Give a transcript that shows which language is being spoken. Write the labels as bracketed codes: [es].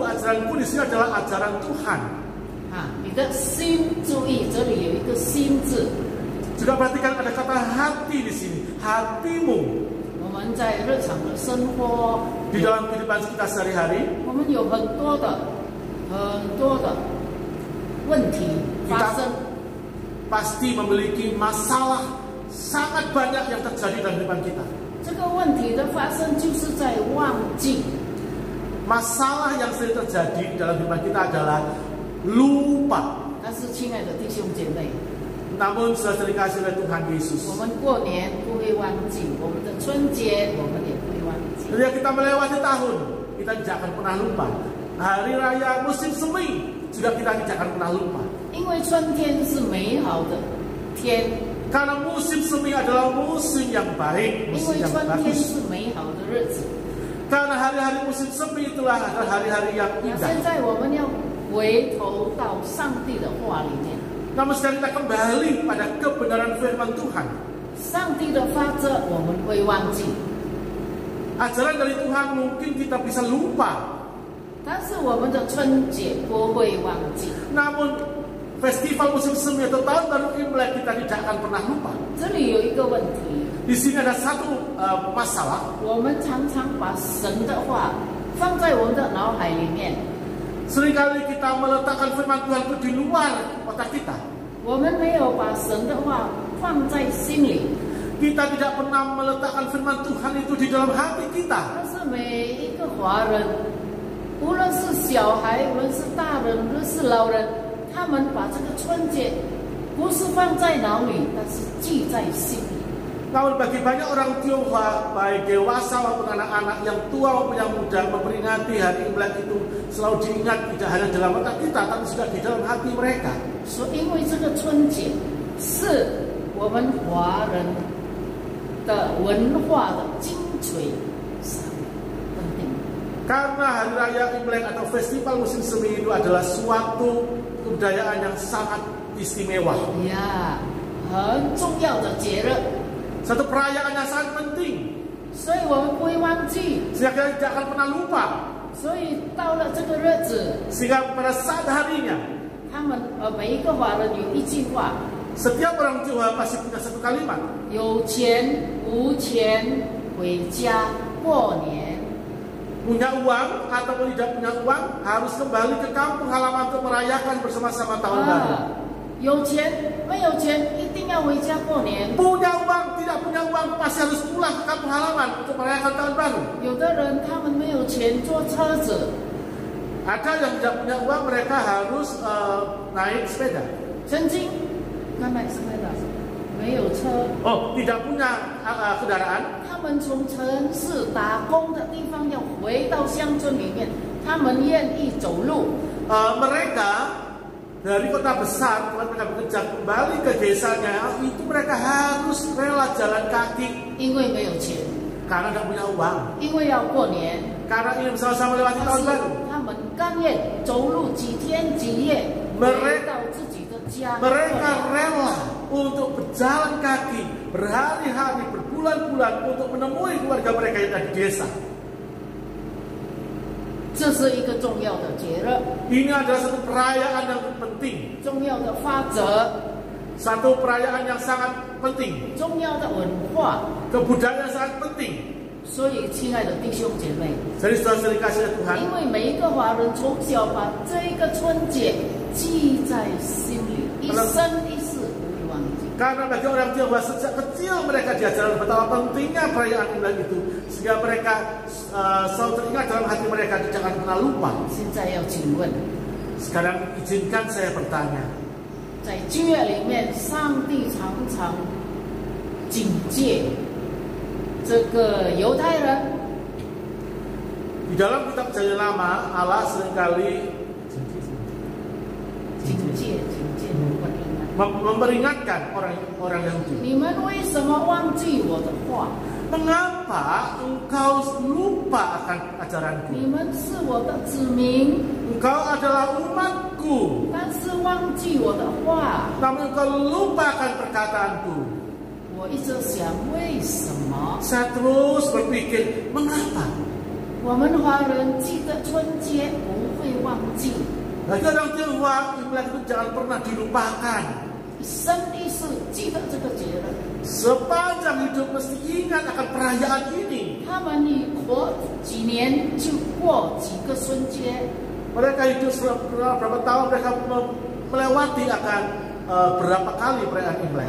[id] Ajaranku di sini adalah ajaran Tuhan. [zh] 啊，你的心注意，这里有一个心字。 [id] Juga perhatikan ada kata hati di sini, hatimu. [zh] 我们在日常的生活， [id] Di dalam kehidupan kita sehari-hari, [zh] 我们有很多的问题发生。 [id] pasti memiliki masalah sangat banyak yang terjadi dalam kehidupan kita. [zh] 这个问题的发生就是在忘记。 [id] Masalah yang sering terjadi dalam kehidupan kita adalah lupa. [zh] 但是，亲爱的弟兄姐妹， [id] Namun sudah dikasih oleh Tuhan Yesus. [zh] 我们过年不会忘记，我们的春节我们也不会忘记。 [id] Ketika kita melewati tahun, kita tidak akan pernah lupa. Hari raya musim semi juga kita tidak akan pernah lupa. [zh] 因为春天是美好的天， [id] Karena musim semi adalah musim yang baik, [zh] 因 [id] musim yang [zh] 春天 [id] bagus. [zh] 是美好的日子。 [id] Karena hari-hari musim semi itulah adalah hari-hari yang [zh] 那 [id] indah. [zh] 现在我们要回头到上帝的话里面， [id] Namun sekarang kita kembali pada kebenaran firman Tuhan. [zh] 上帝的法则我们会忘记， [id] Ajaran dari Tuhan mungkin kita bisa lupa. [zh] 但是我们的春节不会忘记。 [id] Namun festival musim semi atau tahun baru Imlek kita tidak akan pernah lupa. [zh] 这里有一个问题， [id] Di sini ada satu masalah. [zh] 我们常常把神的话放在我们的脑海里面， [id] Seringkali kita meletakkan firman Tuhan itu di luar otak kita. [zh] 我们没有把神的话放在心里。 [id] Kita tidak pernah meletakkan firman Tuhan itu di dalam hati kita. [zh] 但是每一个华人，无论是小孩，无论是大人，无论是老人，他们把这个春节不是放在脑里，但是记在心里。 [id] Namun bagi banyak orang Tionghoa, baik dewasa maupun anak-anak, yang tua maupun yang muda, memperingati hari Imlek itu selalu diingat tidak hanya dalam otak kita, tapi juga di dalam hati mereka. [zh] 说，因为这个春节是我们华人的文化的精髓， [id] sangat penting。 Karena hari raya Imlek atau festival musim semi itu adalah suatu kebudayaan yang sangat istimewa. [zh] 呀，很重要的节日， [id] Satu perayaan yang sangat penting. [zh] 所以我们不会忘记。 [id] Sehingga kita tidak akan pernah lupa. [zh] 所以到了这个日子， [id] Sehingga pada saat harinya, [zh] 他们每一个华人有一句话： [id] setiap orang Tionghoa pasti punya satu kalimat. [zh] 有钱无钱回家过年。 [id] Punya uang ataupun tidak punya uang, harus kembali ke kampung halaman untuk merayakan bersama-sama tahun baru. [zh] 有钱没有钱一定要回家过年。 [id] Punya uang, tidak punya uang, pasti harus pulang ke kampung halaman untuk merayakan tahun baru. [zh] 有的人他们没有钱坐车子， [id] Ada yang tidak punya uang, mereka harus naik sepeda. [zh] 曾经他买什么的没有车， [id] Oh, tidak punya kendaraan. [zh] 他们从城市打工的地方要回到乡村里面，他们愿意走路。 [id] Mereka dari kota besar, kalau mereka bekerja kembali ke desanya, itu mereka harus rela jalan kaki [zh] 因为没有钱， [id] karena tidak punya uang. [zh] 因为要过年， [id] Karena ingin bersama-sama melewati [zh] 但 [id] tahun [zh] 是 [id] baru. [zh] 他们甘愿走路几天几夜，回到自己的家。 [id] Mereka rela untuk berjalan kaki berhari-hari, berbulan-bulan untuk menemui keluarga mereka yang ada di desa. [zh] 这是一个重要的节日， [id] Ini adalah satu perayaan yang penting, [zh] 重要的法则， [id] satu perayaan yang sangat penting, [zh] 重要的文化。 [id] kebudayaan yang sangat penting. [zh] 所以，亲爱的弟兄姐妹， [id] Jadi saudara-saudari kasih Tuhan, [zh] 因为每一个华人从小把这个春节记在心里，一生一世 [id] Karena bagi orang Tionghoa sejak kecil mereka diajarkan betapa pentingnya perayaan Imlek itu, sehingga mereka selalu teringat dalam hati mereka, jangan pernah lupa. [zh] 现在要请问， [id] Sekarang izinkan saya bertanya, [zh] 在旧约里面，上帝常常警戒这个犹太人， [id] di dalam kitab Perjanjian Lama Allah seringkali [zh] 警戒不应该。 [id] memperingatkan orang Yahudi. [zh] 你们为什么忘记我的话？ [id] Mengapa engkau lupa akan ajaranku? [zh] 你们是我的子民， [id] Engkau adalah umatku, [zh] 但是忘记我的话。 [id] namun engkau lupakan perkataanku. [zh] 我一直想，为什么 [id] Saya terus berpikir, mengapa? [zh] 我们华人记得春节不会忘记， [id] Bagi orang Tionghoa, Imlek itu jangan pernah dilupakan. [zh] 一生一世记得这个节日。 [id] Sepanjang hidup mesti ingat akan perayaan ini. [zh] 他们你活几年就过几个春节， [id] Mereka hidup berapa tahun mereka melewati akan berapa kali perayaan Imlek.